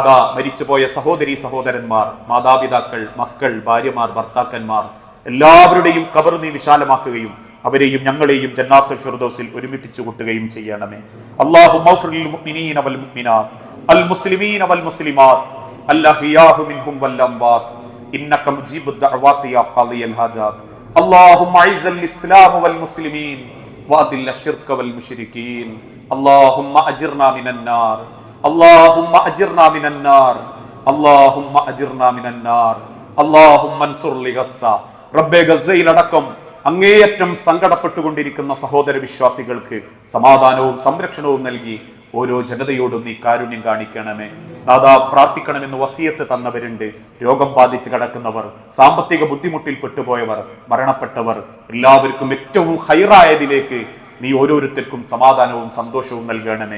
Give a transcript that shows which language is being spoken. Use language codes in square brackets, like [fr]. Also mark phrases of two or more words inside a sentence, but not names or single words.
[ml] മരിച്ചുപോയ സഹോദരി സഹോദരന്മാർ, മാതാപിതാക്കൾ, മക്കൾ, ഭാര്യമാർ, ഭർത്താക്കന്മാർ എല്ലാവരുടെയും ഖബർ നീ വിശാലമാക്കുകയും അവരെയും ഞങ്ങളെയും ജന്നാത്തുൽ ഫിർദൗസിൽ ഒരുമിപ്പിച്ചു കൂട്ടുകയും ചെയ്യണമേ. [ar] اللهم اغفر للمؤمنين والمؤمنات المسلمين والمسلمات الأحياء منهم والأموات إنك مجيب الدعوات يا قاضي الحاجات. اللهم اعز الاسلام والمسلمين واذل الشرك والمشركين. اللهم اجرنا من النار، اللهم اجرنا من النار، اللهم اجرنا من النار. اللهم انصر لغزة. [ml] റബ്ബേ, ഗസയിലടക്കം അങ്ങേയറ്റം സങ്കടപ്പെട്ടുകൊണ്ടിരിക്കുന്ന സഹോദര വിശ്വാസികൾക്ക് സമാധാനവും സംരക്ഷണവും നൽകി ഓരോ ജനതയോടും നീ കാരുണ്യം കാണിക്കണമേ നാഥാ. പ്രാർത്ഥിക്കണമെന്ന് വസിയത്ത് തന്നവരുണ്ട്. രോഗം ബാധിച്ച് കിടക്കുന്നവർ, സാമ്പത്തിക ബുദ്ധിമുട്ടിൽ പെട്ടുപോയവർ, മരണപ്പെട്ടവർ, എല്ലാവർക്കും ഏറ്റവും ഹൈറായതിലേക്ക് നീ ഓരോരുത്തർക്കും സമാധാനവും സന്തോഷവും നൽകണമേ.